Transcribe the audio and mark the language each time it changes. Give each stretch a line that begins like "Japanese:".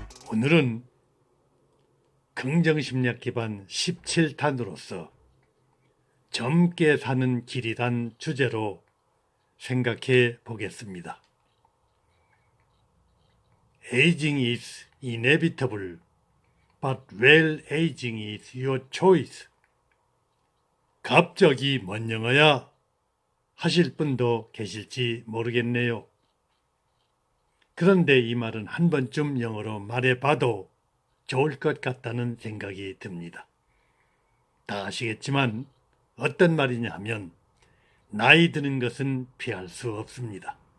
Korean: 오늘은 긍정심리학 기반 17탄으로서 젊게 사는 길이란 주제로 생각해 보겠습니다.
English: Aging is inevitable, but well aging is your choice.
Korean: 갑자기 뭔 영어야? 하실 분도 계실지 모르겠네요. 그런데 이 말은 한 번쯤 영어로 말해봐도 좋을 것 같다는 생각이 듭니다. 다 아시겠지만 어떤 말이냐 하면 나이 드는 것은 피할 수 없습니다.